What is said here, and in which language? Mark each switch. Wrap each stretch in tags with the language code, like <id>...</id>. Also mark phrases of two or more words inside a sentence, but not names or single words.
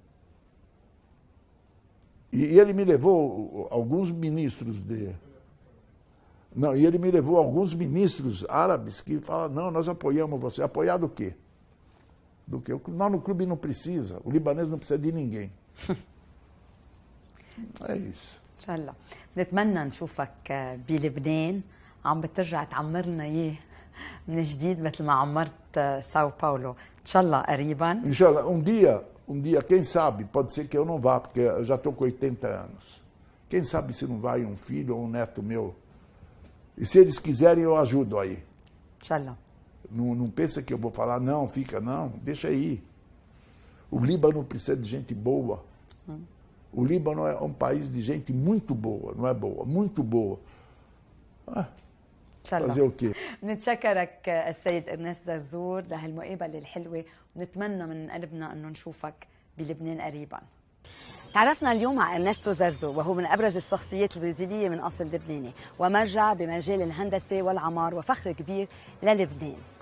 <pt>E ele me levou alguns ministros e ele me levou alguns ministros árabes que falam, não, nós apoiamos você. Apoiar do quê? Do quê? Nós no clube não precisa, o libanês não precisa de ninguém. É isso.</pt> <ar>ان شاء الله نتمنى نشوفك بلبنان عم بترجع تعمرنا اياه من جديد مثل ما عمرت ساو باولو ان شاء الله قريبا.</ar> <pt>Inshallah, um dia, quem sabe, pode ser que eu não vá, porque eu já estou com 80 anos. Quem sabe se não vai um filho ou um neto meu. E se eles quiserem, eu ajudo aí.</pt> <ar>ان شاء الله.</ar> <pt>Não pensa que eu vou falar, não, fica, não, deixa aí. O Líbano precisa de gente boa. O Líbano é um país de gente muito boa, não é boa, muito boa.</pt> <ar>ان شاء الله.</ar> <pt>fazer o quê?</pt> <ar>نتشكرك السيد ارنست زرزور لهالمقابله الحلوه ونتمنى من قلبنا انه نشوفك بلبنان قريبا. تعرفنا اليوم على ارنستو زرزور وهو من ابرز الشخصيات البرازيليه من اصل لبناني ومرجع بمجال الهندسه والعمار وفخر كبير للبنان.</ar>